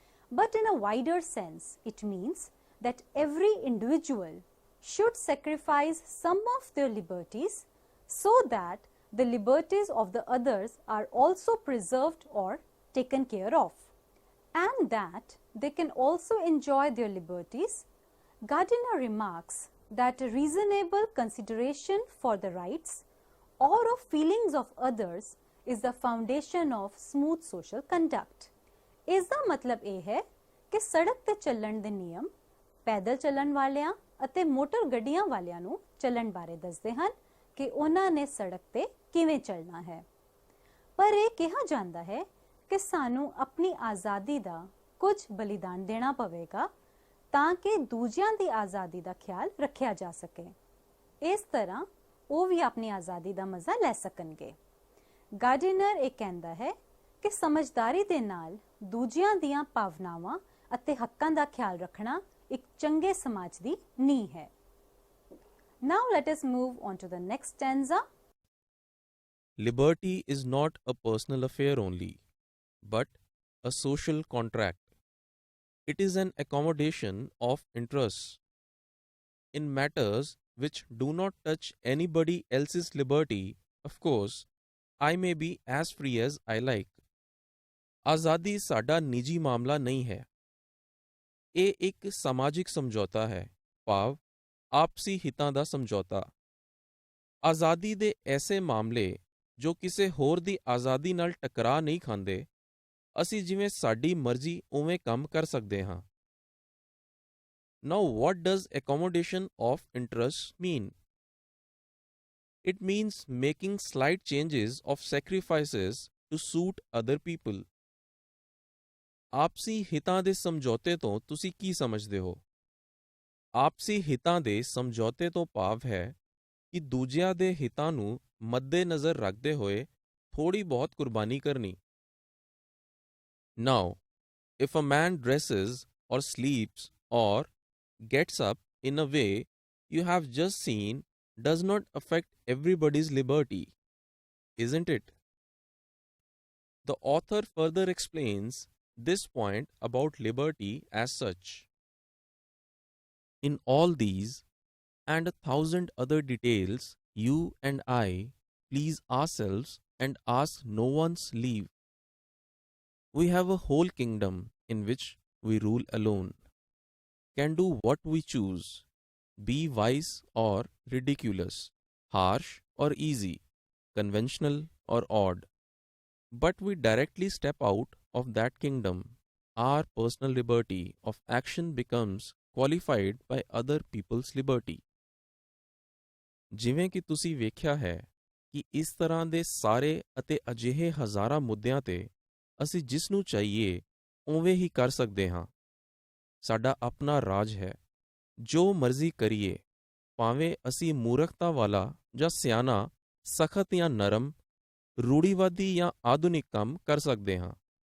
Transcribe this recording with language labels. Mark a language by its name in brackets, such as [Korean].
[English] But in a wider sense, it means that every individual should sacrifice some of their liberties so that the liberties of the others are also preserved or taken care of, and that they can also enjoy their liberties. Gardiner remarks that a reasonable consideration for the rights or of feelings of others is the foundation of smooth social conduct. [Punjabi] ਇਸ ਦਾ ਮਤਲਬ ਇਹ ਹੈ ਕਿ ਸੜਕ ਤੇ ਚੱਲਣ ਦੇ ਨਿਯਮ ਪੈਦਲ ਚੱਲਣ ਵਾਲਿਆਂ ਅਤੇ ਮੋਟਰ ਗੱਡੀਆਂ ਵਾਲਿਆਂ ਨੂੰ ਚੱਲਣ ਬਾਰੇ ਦੱਸਦੇ ਹਨ ਕਿ ਉਹਨਾਂ ਨੇ ਸੜਕ ਤੇ ਕਿਵੇਂ ਚੱਲਣਾ ਹੈ। ਪਰ ਇਹ ਕਿਹਾ ਜਾਂਦਾ ਹੈ ਕਿ ਸਾਨੂੰ ਆਪਣੀ ਆਜ਼ਾਦੀ ਦਾ ਕੁਝ ਬਲੀਦਾਨ ਦੇਣਾ ਪਵੇਗਾ ਤਾਂ ਕਿ ਦੂਜਿਆਂ ਦੀ ਆਜ਼ਾਦੀ ਦਾ ਖਿਆਲ ਰੱਖਿਆ ਜਾ ਸਕੇ। ਇਸ ਤਰ੍ਹਾਂ ਉਹ ਵੀ ਆਪਣੀ ਆਜ਼ਾਦੀ ਦਾ ਮਜ਼ਾ ਲੈ ਸਕਣਗੇ। ਗਾਰਡੀਨਰ ਇਹ ਕਹਿੰਦਾ ਹੈ ਕਿ ਸਮਝਦਾਰੀ ਦੇ ਨਾਲ ਦੂਜਿਆਂ ਦੀਆਂ ਭਾਵਨਾਵਾਂ ਅਤੇ ਹੱਕਾਂ ਦਾ ਖਿਆਲ ਰੱਖਣਾ ਇੱਕ ਚੰਗੇ ਸਮਾਜ ਦੀ ਨੀਂਹ ਹੈ। [English] Now let us move on to the next stanza. Liberty is not a personal affair only, but a social contract. It is an accommodation of interests. In matters which do not touch anybody else's liberty, of course, I may be as free as I like. [Punjabi] ਆਜ਼ਾਦੀ ਸਾਡਾ ਨਿੱਜੀ ਮਾਮਲਾ ਨਹੀਂ ਹੈ। ਇਹ ਇੱਕ ਸਮਾਜਿਕ ਸਮਝੌਤਾ ਹੈ, ਭਾਵ ਆਪਸੀ ਹਿੱਤਾਂ ਦਾ ਸਮਝੌਤਾ। ਆਜ਼ਾਦੀ ਦੇ ਐਸੇ ਮਾਮਲੇ ਜੋ ਕਿਸੇ ਹੋਰ ਦੀ ਆਜ਼ਾਦੀ ਨਾਲ ਟਕਰਾ ਨਹੀਂ ਖਾਂਦੇ, ਅਸੀਂ ਜਿਵੇਂ ਸਾਡੀ ਮਰਜ਼ੀ ਉਵੇਂ ਕੰਮ ਕਰ ਸਕਦੇ ਹਾਂ। [English] Now what does accommodation of interests mean? It means making slight changes of sacrifices to suit other people. [Punjabi] ਆਪਸੀ ਹਿੱਤਾਂ ਦੇ ਸਮਝੌਤੇ ਤੋਂ ਤੁਸੀਂ ਕੀ ਸਮਝਦੇ ਹੋ? ਆਪਸੀ ਹਿੱਤਾਂ ਦੇ ਸਮਝੌਤੇ ਤੋਂ ਭਾਵ ਹੈ ਕਿ ਦੂਜਿਆਂ ਦੇ ਹਿੱਤਾਂ ਨੂੰ ਮੱਦੇ-ਨਜ਼ਰ ਰੱਖਦੇ ਹੋਏ ਥੋੜੀ ਬਹੁਤ ਕੁਰਬਾਨੀ ਕਰਨੀ। [English] Now, if a man dresses or sleeps or gets up in a way you have just seen does not affect everybody's liberty, isn't it? The author further explains this point about liberty as such. In all these and 1,000 other details, you and I please ourselves and ask no one's leave. We have a whole kingdom in which we rule alone, can do what we choose, be wise or ridiculous, harsh or easy, conventional or odd. but we directly step out of that kingdom, our personal liberty of action becomes qualified by other people's liberty. [Punjabi] ਜਿਵੇਂ ਕਿ ਤੁਸੀਂ ਵੇਖਿਆ ਹੈ ਕਿ ਇਸ ਤਰ੍ਹਾਂ ਦੇ ਸਾਰੇ ਅਤੇ ਅਜਿਹੇ ਹਜ਼ਾਰਾਂ ਮੁੱਦਿਆਂ ਤੇ ਅਸੀਂ ਜਿਸ ਨੂੰ ਚਾਹੀਏ ਉਵੇਂ ਹੀ ਕਰ ਸਕਦੇ ਹਾਂ। ਸਾਡਾ ਆਪਣਾ ਰਾਜ ਹੈ, ਜੋ ਮਰਜ਼ੀ ਕਰੀਏ, ਭਾਵੇਂ ਅਸੀਂ ਮੂਰਖਤਾ ਵਾਲਾ ਜਾਂ ਸਿਆਣਾ, ਸਖਤ ਜਾਂ ਨਰਮ, ਰੂੜੀਵਾਦੀ ਜਾਂ ਆਧੁਨਿਕ ਕੰਮ ਕਰ ਸਕਦੇ ਹਾਂ।